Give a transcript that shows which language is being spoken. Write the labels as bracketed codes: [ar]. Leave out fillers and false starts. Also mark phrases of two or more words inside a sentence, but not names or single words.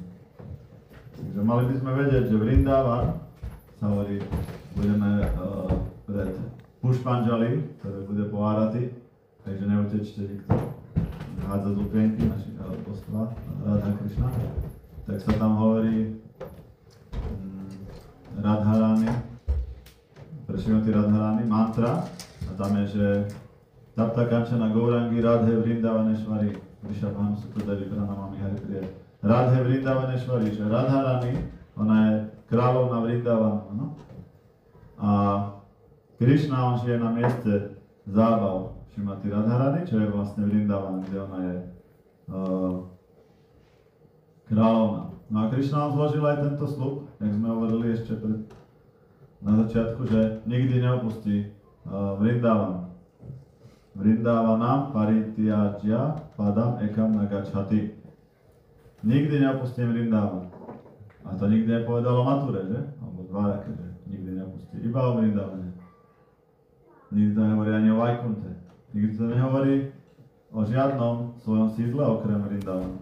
[sk] Takže mali by sme vedieť, že Vrindavan sa hovorí, budeme pred Pušpanjali, ktoré bude po Arati, takže neutečte nikto hádzať lupienky našich božstva, Radha Krishna. Tak sa tam hovorí Radharani, pre Šrimati Radharani, mantra, a tam je, že [sa] तप्त काञ्चन गौराङ्गि राधे वृन्दावनेश्वरि वृषभं सुकुदरि प्रणमामि हरिप्रिया. राधे वृन्दावनेश्वरि, [sk] že Radharani, ona je kráľovna Vrindavanu, no? A Krishna, on žije na mieste zábav Šrimati Radharani, čo je vlastne Vrindavan, kde ona je kráľovna. No a Krishna on zložil aj tento slub, jak sme hovorili ešte na začiatku, že nikdy neopustí Vrindavan. [sa] वृन्दावनम् परित्यज पदम् एकम् नगच्छति. [sk] Nikdy neopustím Vrindavan. A to nikdy nepovedalo Mature, že? Alebo Dvarake, že nikdy neopustí. Iba o Vrindavane. Nikdy to nehovorí ani o Vajkunte. Nikdy to nehovorí o žiadnom svojom sídle okrem Vrindavanu.